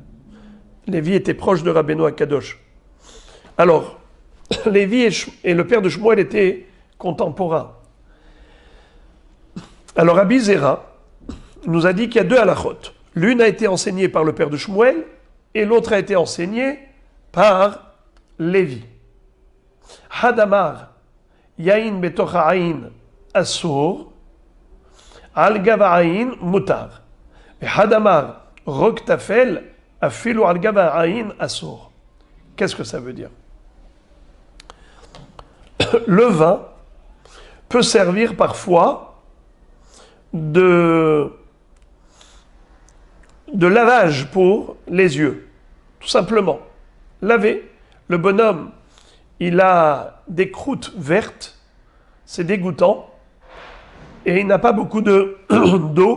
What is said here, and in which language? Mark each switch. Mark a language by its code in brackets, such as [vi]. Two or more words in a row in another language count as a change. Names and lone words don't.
[fr] Lévi était proche de Rabbeinu Akadosh. Alors, Lévi et le père de Shmuel étaient contemporains. Alors, Rabbi Zera nous a dit qu'il y a deux halachot. L'une a été enseignée par le père de Shmuel et l'autre a été enseignée par Lévi. [he] חד אמר, יין בתוך העין אסור, על גב העין מותר. חד אמר, רוק תפל, אפילו על גב העין אסור. [fr] Qu'est-ce que ça veut dire? Le vin peut servir parfois de lavage pour les yeux, tout simplement. Laver, le bonhomme, il a des croûtes vertes, c'est dégoûtant, et il n'a pas beaucoup d'eau.